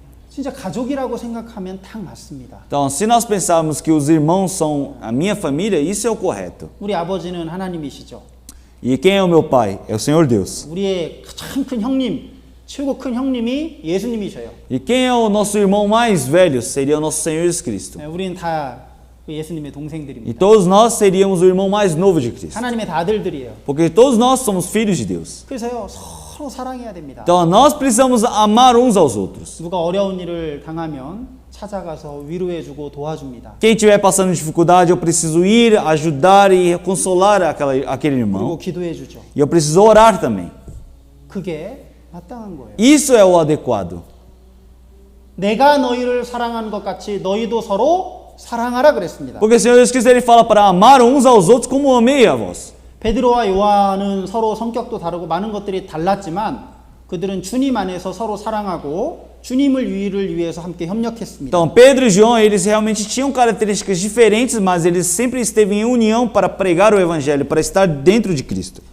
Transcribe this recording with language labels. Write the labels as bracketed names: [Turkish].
[Korean] 진짜 가족이라고 생각하면 딱 맞습니다. [Portuguese] Então, se nós pensarmos que os irmãos são a minha família, isso é o correto. [Korean] 우리 아버지는 하나님이시죠. [Portuguese] E quem é o meu pai? É o Senhor Deus. [Korean] 우리의 가장 큰 형님, 최고 큰 형님이 예수님이셔요. [Portuguese] E quem é o nosso irmão mais velho? Seria o nosso Senhor Jesus Cristo. [Korean] 우리는 다 예수님의 [Portuguese] E [Korean] 동생들입니다. [Portuguese] todos nós seríamos o irmão mais novo de Cristo. [Korean] 하나님의 다 아들들이에요. [Portuguese] Porque todos nós somos filhos de Deus. [Korean] 그래서요 서로 사랑해야 됩니다. [Portuguese] Então nós precisamos amar uns aos outros. [Korean] 누가 어려운 일을 당하면 찾아가서 위로해주고 도와줍니다. [Portuguese] Quem estiver passando dificuldade, eu preciso ir, ajudar e consolar aquele [Korean] 그리고 [Portuguese] irmão. [Korean] 기도해주죠. [Portuguese] E eu preciso orar também. [Korean] 그게 마땅한 거예요. [Portuguese] Isso é o adequado. [Korean] 내가 너희를 사랑한 것 같이 너희도 서로 사랑하라 그랬습니다. [Portuguese] Porque o Senhor Jesus Cristo ele fala para amar uns aos outros como amei a vós. [Korean] 베드로와 요한은 서로 성격도 다르고 많은 것들이 달랐지만 그들은 주님 안에서 서로 사랑하고 주님을 위해서 함께 협력했습니다. [Portuguese] Então Pedro e João, eles realmente tinham características diferentes, mas eles sempre esteve em união para pregar o evangelho, para estar dentro de Cristo.